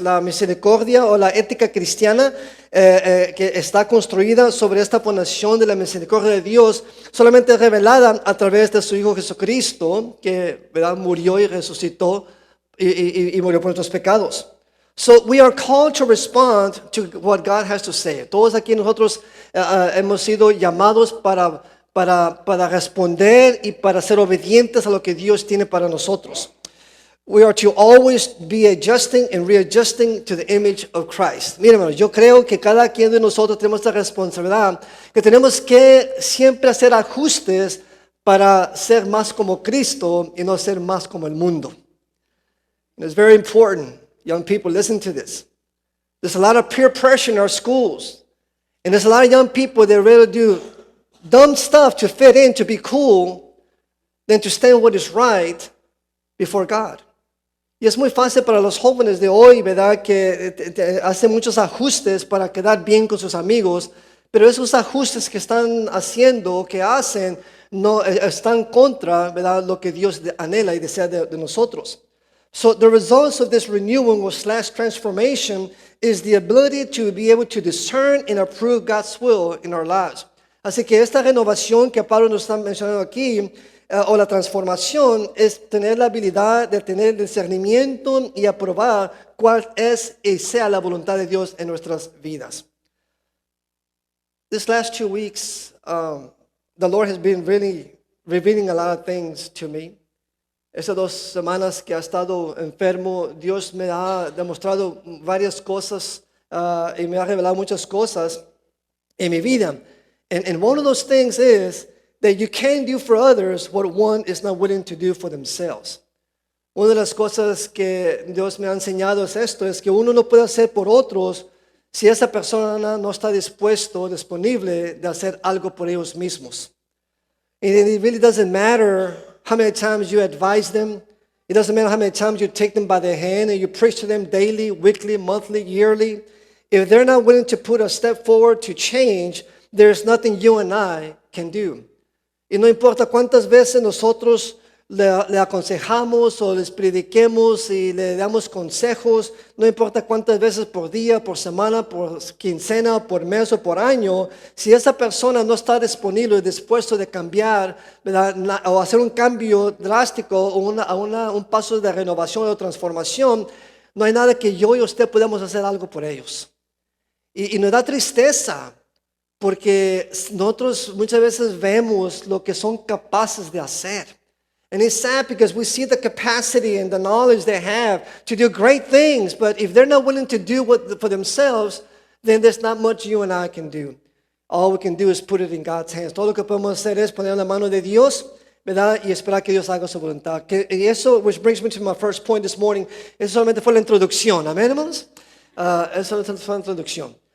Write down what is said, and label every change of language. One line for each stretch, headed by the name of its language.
Spanish: La misericordia o la ética cristiana que está construida sobre esta fundación de la misericordia de Dios, solamente revelada a través de su Hijo Jesucristo, que, ¿verdad?, murió y resucitó y murió por nuestros pecados.
English: So we are called to respond to what God has to say.
Spanish: Todos aquí nosotros hemos sido llamados para responder y para ser obedientes a lo que Dios tiene para nosotros.
English: We are to always be adjusting and readjusting to the image of Christ.
Spanish: Miren, hermanos, yo creo que cada quien de nosotros tenemos la responsabilidad que tenemos que siempre hacer ajustes para ser más como Cristo y no ser más como el mundo.
English: And it's very important. Young people, listen to this. There's a lot of peer pressure in our schools. And there's a lot of young people that rather do dumb stuff to fit in, to be cool, than to stand what is right before God.
Spanish: Y es muy fácil para los jóvenes de hoy, ¿verdad?, que hacen muchos ajustes para quedar bien con sus amigos, pero esos ajustes que están haciendo, que hacen, no están contra, ¿verdad?, lo que Dios anhela y desea de nosotros.
English: So the results of this renewing or / transformation is the ability to be able to discern and approve God's will in our lives.
Spanish: Así que esta renovación que Pablo nos está mencionando aquí, o la transformación, es tener la habilidad de tener discernimiento y aprobar cuál es y sea la voluntad de Dios en nuestras vidas.
English: This last 2 weeks, the Lord has been really revealing a lot of things to me.
Spanish: Esas 2 semanas que ha estado enfermo, Dios me ha demostrado varias cosas y me ha revelado muchas cosas en mi vida.
English: And one of those things is that you can't do for others what one is not willing to do for themselves.
Spanish: Una de las cosas que Dios me ha enseñado es esto, es que uno no puede hacer por otros si esa persona no está dispuesto, disponible de hacer algo por ellos mismos.
English: And it really doesn't matter how many times you advise them. It doesn't matter how many times you take them by the hand and you preach to them daily, weekly, monthly, yearly. If they're not willing to put a step forward to change, there's nothing you and I can do.
Spanish: Y no importa cuántas veces nosotros le aconsejamos o les prediquemos y le damos consejos, no importa cuántas veces por día, por semana, por quincena, por mes o por año, si esa persona no está disponible y dispuesto de cambiar, ¿verdad? O hacer un cambio drástico o un paso de renovación o transformación, no hay nada que yo y usted podamos hacer algo por ellos. Y nos da tristeza porque nosotros muchas veces vemos lo que son capaces de hacer.
English: And it's sad because we see the capacity and the knowledge they have to do great things, but if they're not willing to do what for themselves, then there's not much you and I can do. All we can do is put it in God's hands.
Spanish: Todo lo que podemos hacer es poner en la mano de Dios, ¿verdad? Y esperar que Dios haga su voluntad. Y eso,
English: which brings me to my first point this morning,
Spanish: eso solamente fue la introducción. Amén, hermanos? Eso fue la introducción.